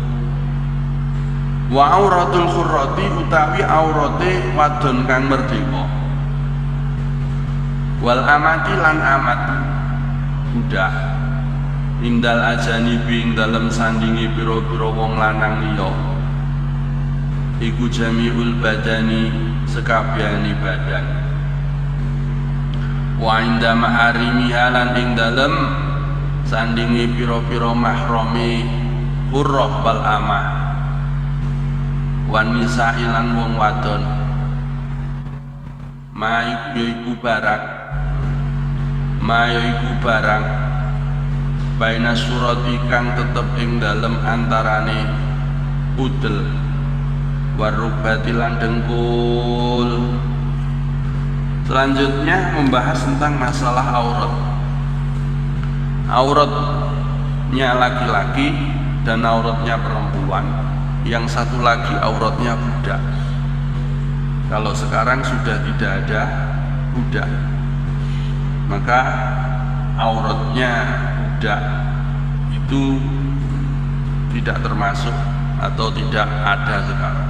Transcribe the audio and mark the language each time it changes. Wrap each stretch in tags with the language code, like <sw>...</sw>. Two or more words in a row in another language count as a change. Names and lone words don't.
<ar>وعورة الحرة</ar> <jv>utawi aurate wadon kang merdeka wal amati lan amat budak</jv> <ar>عند الأجانب</ar> <jv>ing dalem sandingi pira-pira wong lanang liya iku</jv> <ar>جميع البدن</ar> <jv>sekabehane badan</jv> <ar>وعند محارمها حالا</ar> <jv>ing dalem sandingi pira-pira</jv> <ar>محارم الحرة والأمة والنساء</ar> <jv>ilan wong wadon ma iku barang</jv> <ar>بين السرة</ar> <jv>kang tetep ing dalem antarane udel warubati lan dengkul.</jv> <id>Selanjutnya membahas tentang masalah aurat. Auratnya laki-laki dan auratnya perempuan. Yang satu lagi auratnya budak. Kalau sekarang sudah tidak ada budak, maka auratnya budak itu tidak termasuk atau tidak ada sekarang.</id>